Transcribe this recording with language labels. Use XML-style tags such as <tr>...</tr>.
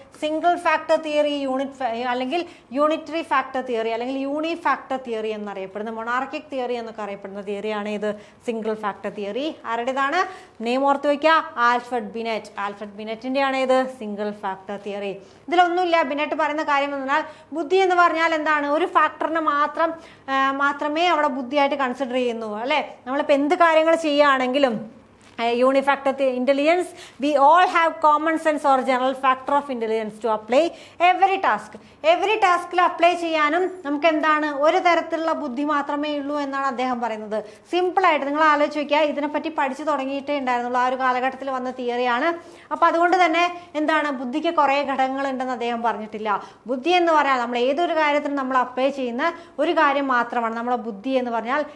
<ml>Single factor theory, അല്ലെങ്കിൽ unitary factor theory, അല്ലെങ്കിൽ യൂണി factor theory എന്നറിയപ്പെടുന്ന, മൊണാർക്കിക് തിയറി എന്നൊക്കെ അറിയപ്പെടുന്ന തിയറിയാണ് ഏത്? Single factor theory. ആരുടേതാണ്? നെയിം ഓർത്ത് വയ്ക്കുക, ആൽഫ്രഡ് ബിനറ്റ്. ആൽഫ്രഡ് ബിനറ്റിന്റെ ആണ് ഏത്? Single factor theory. ഇതിലൊന്നുമില്ല. ബിനറ്റ് പറയുന്ന കാര്യം എന്ന് പറഞ്ഞാൽ ബുദ്ധി എന്ന് പറഞ്ഞാൽ എന്താണ്? ഒരു ഫാക്ടറിനെ മാത്രമേ അവിടെ ബുദ്ധിയായിട്ട് കൺസിഡർ ചെയ്യുന്നു, അല്ലെ? നമ്മളിപ്പോൾ എന്ത് കാര്യങ്ങൾ ചെയ്യുകയാണെങ്കിലും</ml> <en>unifactor intelligence, we all have common sense or general factor of intelligence to apply every</en> <ml>ടാസ്കിൽ അപ്ലൈ ചെയ്യാനും നമുക്ക് എന്താണ്? ഒരു തരത്തിലുള്ള ബുദ്ധി മാത്രമേ ഉള്ളൂ എന്നാണ് അദ്ദേഹം പറയുന്നത്. സിമ്പിളായിട്ട് നിങ്ങൾ ആലോചിച്ച് നോക്കിയാൽ, ഇതിനെപ്പറ്റി പഠിച്ചു തുടങ്ങിയിട്ടേ ഉണ്ടായിരുന്നുള്ളൂ, ആ ഒരു കാലഘട്ടത്തിൽ വന്ന തിയറിയാണ്. അപ്പം അതുകൊണ്ട് തന്നെ എന്താണ്? ബുദ്ധിക്ക് കുറേ ഘടകങ്ങളുണ്ടെന്ന് അദ്ദേഹം പറഞ്ഞിട്ടില്ല. ബുദ്ധി എന്ന് പറഞ്ഞാൽ നമ്മൾ ഏതൊരു കാര്യത്തിനും നമ്മൾ അപ്ലൈ ചെയ്യുന്ന ഒരു കാര്യം മാത്രമാണ് നമ്മുടെ ബുദ്ധി എന്ന് പറഞ്ഞാൽ.</ml>